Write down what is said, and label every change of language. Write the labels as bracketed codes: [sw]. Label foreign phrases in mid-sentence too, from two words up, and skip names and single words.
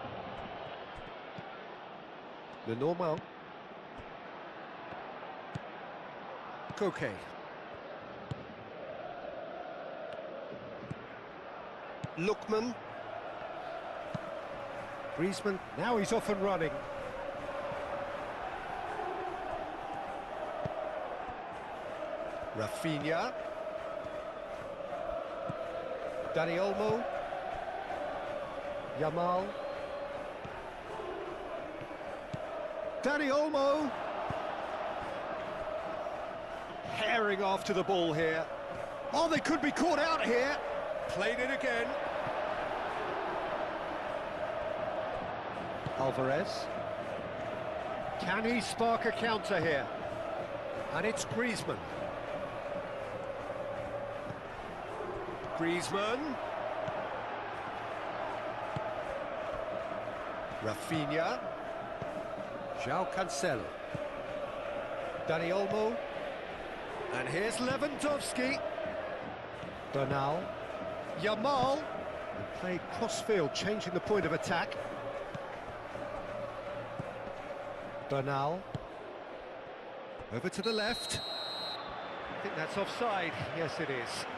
[en] The normal. Koke. Lookman. Griezmann, now he's off and running. Rafinha. Dani Olmo. Yamal. Dani Olmo. Herring after the ball here. Oh, they could be caught out here. Played it again. Alvarez. Can he spark a counter here? And it's Griezmann. Griezmann. Rafinha. João Cancelo. Dani Olmo. And here's Lewandowski. Bernal. Yamal. And played cross-field, changing the point of attack. Bernal. Over to the left. I think that's offside. Yes, it is.